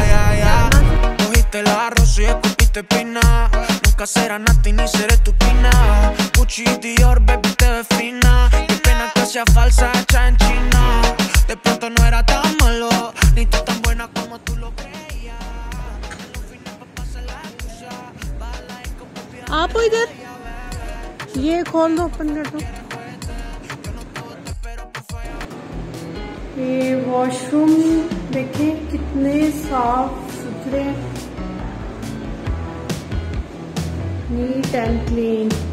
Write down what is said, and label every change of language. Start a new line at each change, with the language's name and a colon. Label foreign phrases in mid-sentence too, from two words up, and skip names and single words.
English: Yeah, yeah.
Spanish: Cogiste el arroz y escupiste espina. Nunca será Nati ni seré tu pina. Gucci, Dior, baby, te ves fina. Qué pena que sea falsa, hecha en China. De pronto no era tan malo, ni tú tan buena como tú lo creías.
Hindi: आप इधर ये खोल दो, ओपन कर दो। ये वॉशरूम देखें कितने साफ सुथरे,
English: neat and clean.